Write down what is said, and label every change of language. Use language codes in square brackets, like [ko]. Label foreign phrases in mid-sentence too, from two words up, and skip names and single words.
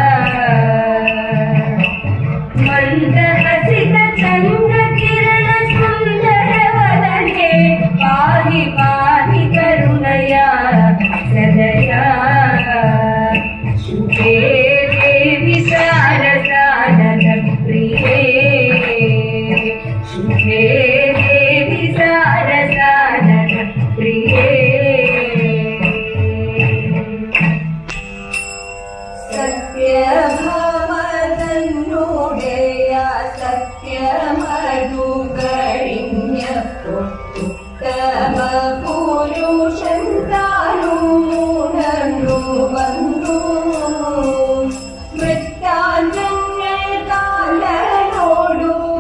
[sa] मन्दहसित चन्द्रकिरण सुन्दरवदने पाहि पाहि करुणया सदया शुभे देवी सारसानप्रिये शुभे देवी सारसानप्रिये [ml] സത്യഭാമതന്നോടയ സത്യമധുകഴിഞ്ഞ ഉത്തമ പുരുഷൻ താനുണർന്നു വന്നു വൃത്താന്തങ്ങൾ കാലനോടു